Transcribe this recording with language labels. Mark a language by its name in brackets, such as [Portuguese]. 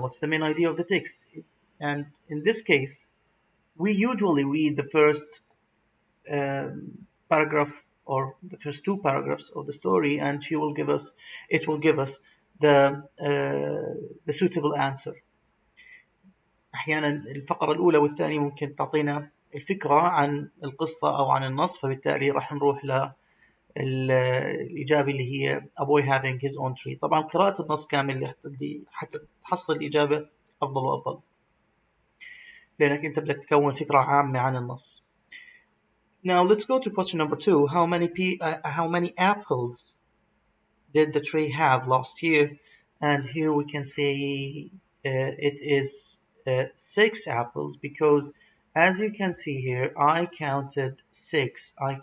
[English] What's the main idea of the text? And in this case, we usually read the first paragraph or the first 2 paragraphs of the story, and it will give us the suitable answer. [Arabic] أحيانا الفقرة الأولى والثانية ممكن تعطينا الفكرة عن القصة أو عن النص، فبالتالي راح نروح الإجابة اللي هي [English] a boy having his own tree. [Arabic] طبعا قراءة النص كامل حتى تحصل الإجابة أفضل وأفضل، لأنك أنت بدك تكون فكرة عامة عن النص. [English] Now let's go to question number 2. How many apples did the tree have last year? And here we can say it is 6 apples, because as you can see here, I counted 6.